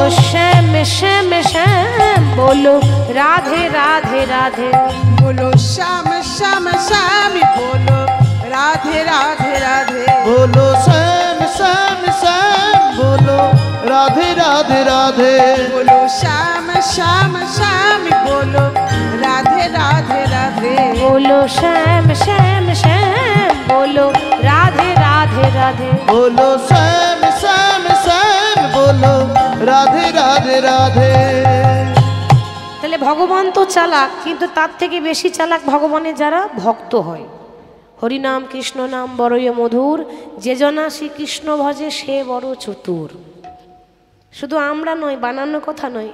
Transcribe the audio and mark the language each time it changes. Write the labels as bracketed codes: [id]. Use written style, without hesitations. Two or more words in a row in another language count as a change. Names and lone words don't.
[bn] শ্যাম শ্যাম শ্যাম বলো রাধে রাধে রাধে, বলো শ্যাম শ্যাম শ্যাম, বলো রাধে রাধে রাধে, বলো শ্যাম শ্যাম রাধে [hi] बोलो श्याम श्याम श्याम बोलो राधे राधे राधे बोलो श्याम श्याम श्याम बोलो राधे राधे राधे बोलो श्याम श्याम श्याम बोलो राधे राधे राधे। [bn] তাহলে ভগবান তো চালাক, কিন্তু তার থেকে বেশি চালাক ভগবানের যারা ভক্ত হয়। হরিনাম কৃষ্ণ নাম বড়ই মধুর, যে জনা শ্রীকৃষ্ণ ভজে সে বড় চতুর। শুধু আমরা নয়, বানানো কথা নয়।